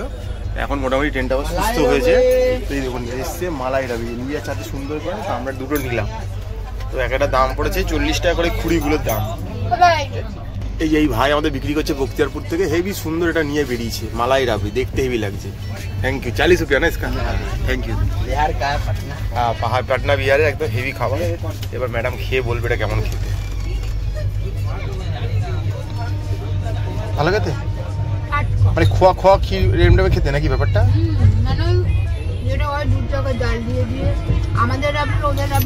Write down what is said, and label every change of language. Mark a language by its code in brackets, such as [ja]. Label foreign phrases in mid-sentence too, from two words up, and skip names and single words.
[bn] এখন মোটামুটি ট্রেনটা সুস্থ হয়েছে। তো এই দেখুন এসছে মালাই রাবি, নিজের চাতে সুন্দর করে আমরা দুটো নিলাম। তো একটা দাম পড়েছে 40 টাকা করে খুঁড়িগুলোর দাম। এই ভাই আমাদের বিক্রি করছে বখতিয়ারপুর থেকে, হেভি সুন্দর এটা নিয়ে বেরিয়েছে, মালাই রাবড়ি, দেখতে হেভি লাগছে। [en] Thank you. [hi] 40 रुपया ना इसका, [en] Thank you. [hi] বিহার का पटना, हाँ पहाड़ पटना बिहार [bn] একদম হেভি খাবার। এবার ম্যাডাম খেয়ে বলবে এটা কেমন খেতে। ভালো খেতে, মানে খোয়া কি রেমডামে খেতে নাকি ব্যাপারটা? মানে যেটা হয় দুধ চাকা জাল দিয়ে আমাদের রাবড়ি ওদের রাবড়ি